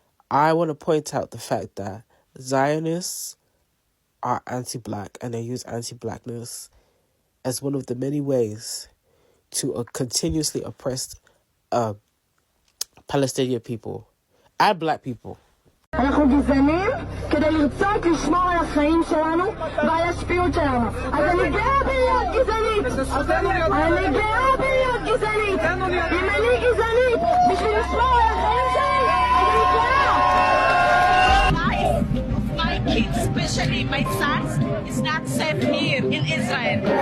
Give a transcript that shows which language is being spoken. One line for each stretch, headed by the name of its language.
English: I want to point out the fact that Zionists are anti-black and they use anti-blackness as one of the many ways to continuously oppress Palestinian people and black people.
Hebrew: אנחנו גזענים כדי לרצות לשמור על החיים שלנו ועל השפיות שלנו. אז אני גאה בלהיות גזענית. אני גאה בלהיות גזענית. אם אני גזענית בשביל לשמור על החיים שלי, אז אני גאה.
English: My kids, especially my sons, is not safe here in Israel.